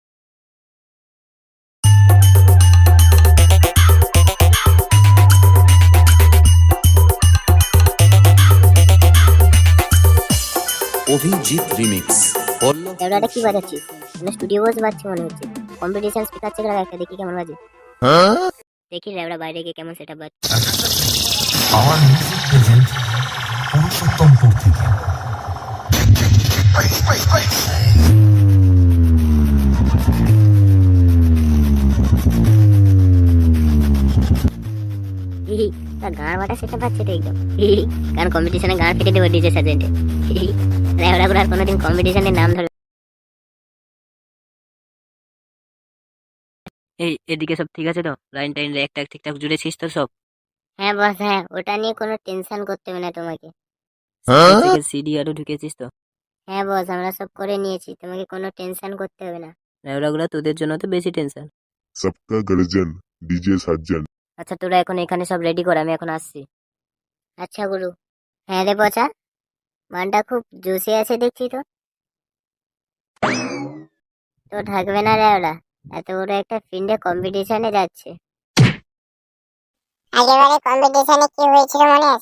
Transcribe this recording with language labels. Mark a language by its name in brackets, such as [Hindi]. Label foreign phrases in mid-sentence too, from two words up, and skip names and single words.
[Bangla] অভিজিৎ রিমিক্স। এটা কি বাজাচ্ছিস? [English] studio boss [Bangla] বাজছে মনে হচ্ছে। [English] competition speaker check [Bangla] লাগা একটা, দেখি কেমন বাজে। দেখি লেওড়া বাইরে গিয়ে কেমন সেটা বাজছে। [English] Our music presents পুরুষোত্তমপুর থেকে। [Bangla] গান বাটা সেটা পাচ্ছে তো একদম, কারণ কম্পিটিশনে গান ফেটে দেবো ডিজে সার্জেন্টে। লেওড়া গুলো আর কোনোদিন কম্পিটিশনের নাম ধরে। এই এদিকে সব ঠিক আছে তো? লাইন টাইন একটা ঠিকঠাক জুড়েছিস তো সব? হ্যাঁ বস, হ্যাঁ, ওটা নিয়ে কোনো টেনশন করতে হবে না তোমাকে। সিডি আরো ঢুকেছিস তো? হ্যাঁ বস, আমরা সব করে নিয়েছি, তোমাকে কোনো টেনশন করতে হবে না। রেওড়াগুলো তোদের জন্য তো বেশি টেনশন। [Hindi] सबका गर्जन डीजे साजन। [Bangla] আচ্ছা তোরা এখন এখানে সব রেডি কর, আমি এখন আসছি। আচ্ছা গুরু। হ্যাঁ রে পচা, মানটা খুব জুসে আছে দেখছি তো। তো থাকবে না রে ওরা, এত বড় একটা ফিল্ডে কম্পিটিশনে যাচ্ছে। আগেবারে কম্পিটিশনে কি হয়েছিল মনে আছে?